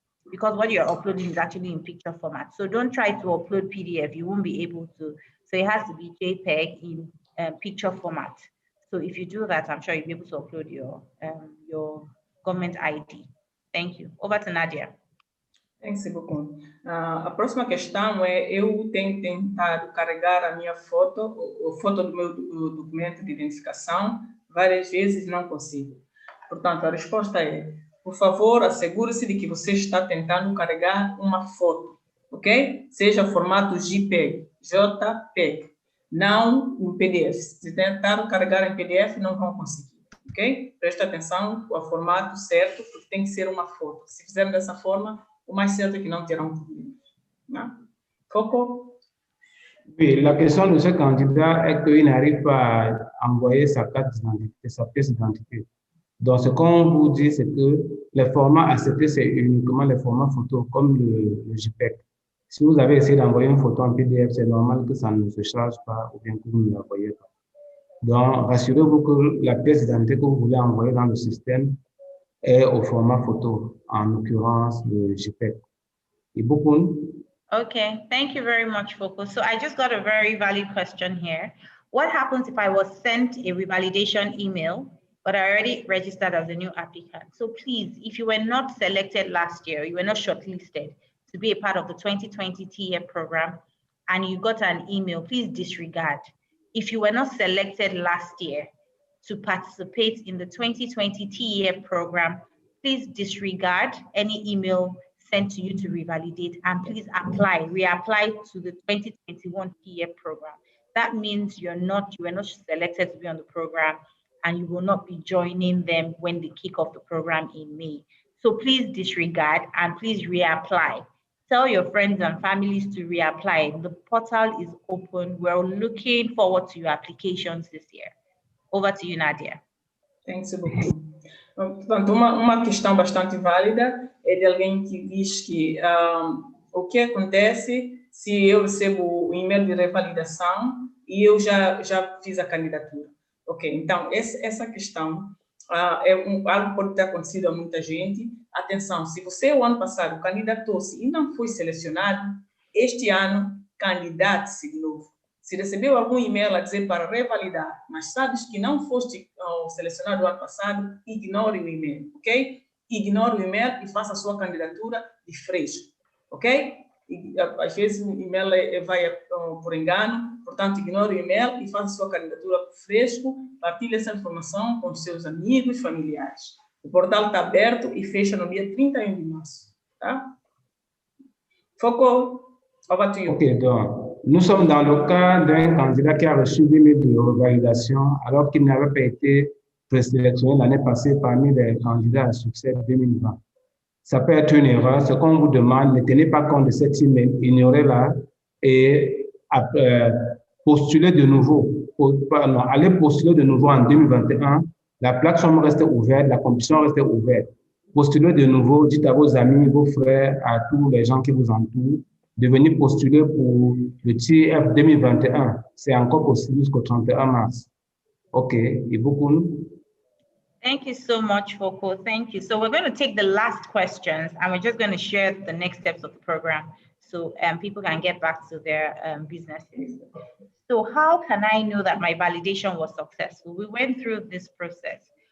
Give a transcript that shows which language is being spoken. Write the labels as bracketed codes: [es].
[en] Because what you're uploading is actually in picture format. So don't try to upload PDF, you won't be able to. So it has to be JPEG in picture format. So if you do that, I'm sure you'll be able to upload your government ID. Thank you. Over to Nadia. Thanks, Ibukun. [pt] A próxima questão é: eu tenho tentado carregar a minha foto, a foto do meu documento de identificação, várias vezes não consigo. Portanto, a resposta é: por favor, assegure-se de que você está tentando carregar uma foto, ok? Seja formato JPEG, JPEG, não em PDF. Se tentar carregar em PDF, não vão conseguir, ok? Presta atenção ao formato certo, porque tem que ser uma foto. Se fizerem dessa forma, o mais certo é que não terão problema. Não? Foko? [fr] Oui, la question de ce candidat est qu'il n'arrive pas à envoyer sa carte d'identité, sa pièce d'identité. Donc, ce qu'on vous dit, c'est que les formats acceptés, c'est uniquement les formats photos, comme le JPEG. Si vous avez essayé d'envoyer une photo en PDF, c'est normal que ça ne se charge pas ou bien que vous ne l'envoyez pas. Donc, rassurez-vous que la pièce d'identité que vous voulez envoyer dans le système est au format photo, en l'occurrence le JPEG. Et beaucoup. [en] Okay, thank you very much, Foko. So I just got a very valid question here. What happens if I was sent a revalidation email, but I already registered as a new applicant? So please, if you were not selected last year, you were not shortlisted to be a part of the 2020 TEF program, and you got an email, please disregard. If you were not selected last year to participate in the 2020 TEF program, please disregard any email sent to you to revalidate, and please reapply to the 2021 TEF program. That means you were not selected to be on the program, and you will not be joining them when they kick off the program in May. So please disregard and please reapply. Tell your friends and families to reapply. The portal is open. We're looking forward to your applications this year. Over to you, Nadia. Thanks, [fr] beaucoup. [pt] Portanto, uma questão bastante válida é de alguém que diz que o que acontece se eu recebo o e-mail de revalidação e eu já fiz a candidatura. Ok, então, essa questão algo que pode ter acontecido a muita gente. Atenção, se você o ano passado candidatou-se e não foi selecionado, este ano candidate-se de novo. Se recebeu algum e-mail a dizer para revalidar, mas sabes que não foste selecionado no ano passado, ignore o e-mail, ok? Ignore o e-mail e faça a sua candidatura de fresco, ok? E, às vezes o e-mail vai por engano, portanto, ignore o e-mail e faça a sua candidatura por fresco, partilhe essa informação com seus amigos, familiares. O portal está aberto e fecha no dia 31 de março, tá? Foco, [en] over to you. [fr] Ok, donc. Nous sommes dans le cas d'un candidat qui a reçu 10 000 de revalidation alors qu'il n'avait pas été présélectionné l'année passée parmi les candidats à succès 2020. Ça peut être une erreur. Ce qu'on vous demande, ne tenez pas compte de cet email, ignorez-la et postulez de nouveau. Allez postuler de nouveau en 2021. La plateforme reste ouverte, la compétition reste ouverte. Postulez de nouveau, dites à vos amis, vos frères, à tous les gens qui vous entourent, de venir postuler pour le TEF 2021. C'est encore possible jusqu'au 31 mars. OK. Et beaucoup. [en] Thank you so much, Foko. Thank you. So we're going to take the last questions and we're just going to share the next steps of the program so people can get back to their businesses. So how can I know that my validation was successful? We went through this process.